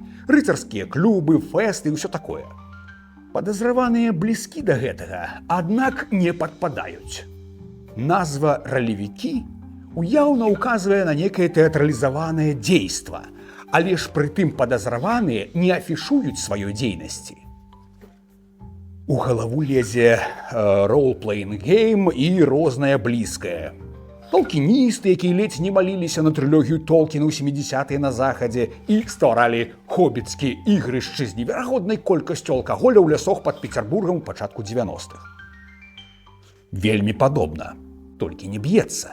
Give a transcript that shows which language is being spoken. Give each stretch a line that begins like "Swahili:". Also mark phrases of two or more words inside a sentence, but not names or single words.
Belarusian: Рыцарскія клубы, фэсты і ўсё такое. Падазраваныя блізкі да гэтага, аднак не падпадаюць. Назва «ралевікі» уяўна ўказвае на некае тэатралізаванае дзейства, але ж прытым падазраваныя не афішуюць сваёй дзейнасці. У галаву лезе
English: role-playing game
Belarusian: і рознае блізкае. Толкіністы, якія ледзь не маліліся на трылогію Толкіна ў 70-е на захадзе і стваралі хобіцкія ігрышчы з неверагоднай колькасцю алкаголя ў лясах пад Пецярбургам у пачатку 90-х. Вельмі падобна, толькі не б'ецца.